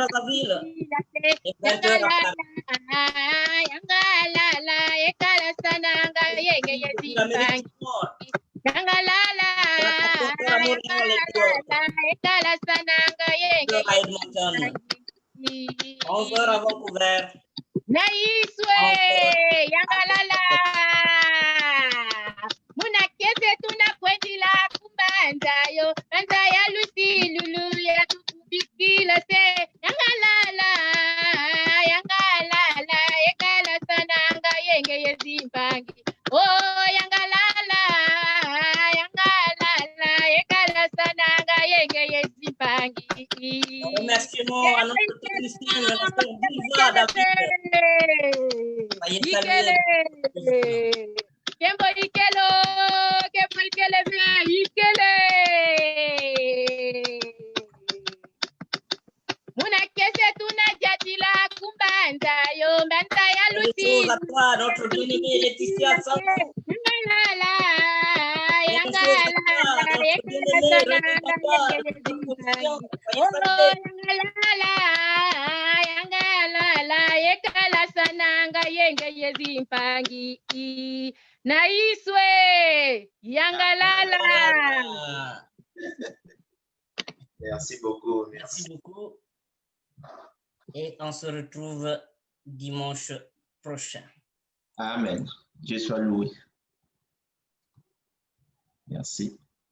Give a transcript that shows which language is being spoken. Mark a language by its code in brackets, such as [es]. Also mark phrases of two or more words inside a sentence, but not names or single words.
[kg] yangalala ekala sananga yenge yezimpangi yangalala ekala sananga yenge yezimpangi [fr] 11 heures avant couvert. [kg] naiswe yangalala muna kese tunakwendila kumbanzayo manzaya lusi lulu ya tukubikila se yangalala yangalala ekala sananga yenge yezimpangi oh yangalala yangalala ekala sananga yenge yezimpangi [fr] Remerciement à notre technicien, notre diva David. [kg] Ikele Kembo ikelo Kembo ikele ikele Muna kese tunajatila kumbanzayo mbanzaya lusi [fr] à toi, notre bien-aimée Laetitia Sanko. [kg] yangalala yangalala ekala sananga yenge yezimpangi yangalala yangalala ekala sananga yenge yezimpangi naiswe yangalala. [fr] Merci beaucoup. Merci beaucoup. Et on se retrouve dimanche prochain. Amen. Dieu soit loué. Merci.